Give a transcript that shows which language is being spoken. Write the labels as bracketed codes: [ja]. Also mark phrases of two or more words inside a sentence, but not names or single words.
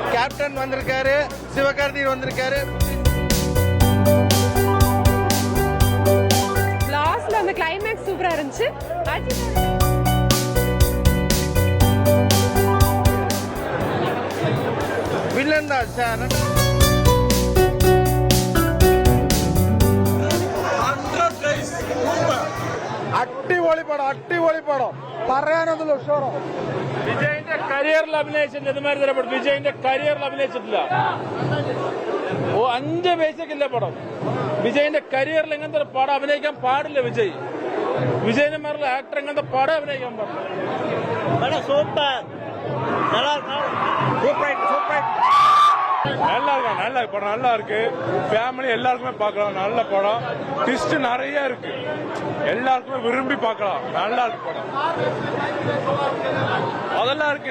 [ta] கேப்டன் வந்திருக்காரு, சிவகார்த்திகேயன் வந்திருக்காரு. லாஸ்ட்ல அந்த கிளைமேக்ஸ் சூப்பரா இருந்துச்சு. வில்லன் தான் சார். [ml] അടിപൊളി പടം, അടിപൊളി പടം, പറയാനൊന്നുമില്ല. ഉഷാറോ വിജയിന്റെ കരിയറിൽ അഭിനയിച്ചിട്ടുണ്ട്. ഇതുമാതിരി തരപ്പെടും വിജയിന്റെ കരിയറിൽ അഭിനയിച്ചിട്ടില്ല. 5 പൈസക്കില്ല പടം. വിജയിന്റെ കരിയറിൽ ഇങ്ങനത്തെ ഒരു പടം അഭിനയിക്കാൻ പാടില്ല. വിജയിന്റെ മേലുള്ള ആക്ടർ ഇങ്ങനത്തെ പടം അഭിനയിക്കാൻ പാടില്ല. സൂപ്പർ, [ta] நல்லா இருக்கு படம், நல்லா இருக்கு. ஃபேமிலி எல்லாருக்குமே பார்க்கலாம். நல்ல படம், ட்விஸ்ட் நிறைய இருக்கு, எல்லாருக்குமே விரும்பி பார்க்கலாம். நல்லா இருக்கு படம், அதெல்லாம் இருக்கு.